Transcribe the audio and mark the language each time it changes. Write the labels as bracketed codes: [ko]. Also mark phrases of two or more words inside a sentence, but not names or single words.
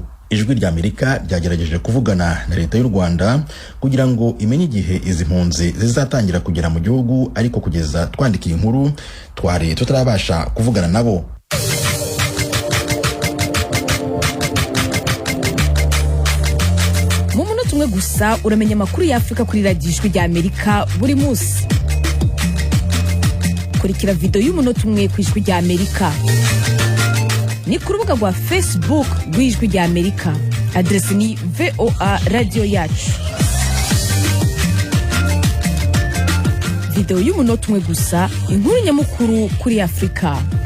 [rw] Ijwi rya Amerika ryagerageje kuvugana na leta y'u Rwanda kugira ngo imenye igihe izi mpunzi zizatangira kugera mu gihugu, ariko kugeza twandikiye inkuru twari tutarabasha kuvugana nabo. Mu munota umwe gusa uramenya amakuru ya Afrika kuri radiyo Ijwi rya Amerika buri munsi. Kurikira video y'umunota umwe ku Ijwi rya Amerika. Ni ku rubuga rwa Facebook rw'Ijwi rya Amerika. Adresi ni VOA Radio Yacu. Video y'umunota umwe gusa, inkuru nyamukuru kuri Afrika.